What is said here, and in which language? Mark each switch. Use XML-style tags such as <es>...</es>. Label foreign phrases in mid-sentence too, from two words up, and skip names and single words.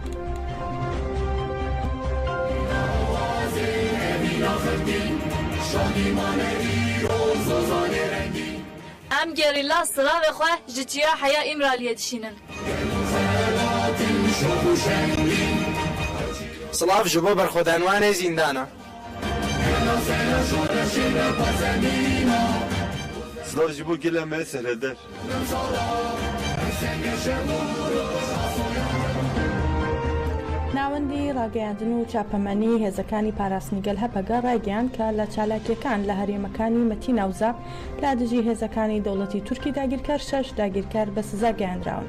<ku>ئەم گێریلا سڵاوێخوا ji çiya heya îmraliyê dişînin. سڵاو ji bo berxwedanwanê zîndana. سلاو ji bo gila me serheder.</ku> <ckb>ناوەندی ڕاگەیاندن و چاپەمەنی هێزەکانی پاراستنیگەل هەپەگە ڕایگەیاند کە لە چالاکیەکان لە هەرێمەکانی مەتی ناوزاب لە دژی هێزەکانی دەوڵەتی تورکی داگیرکار 6 داگیرکار بە سزا گەیاندراون.</ckb>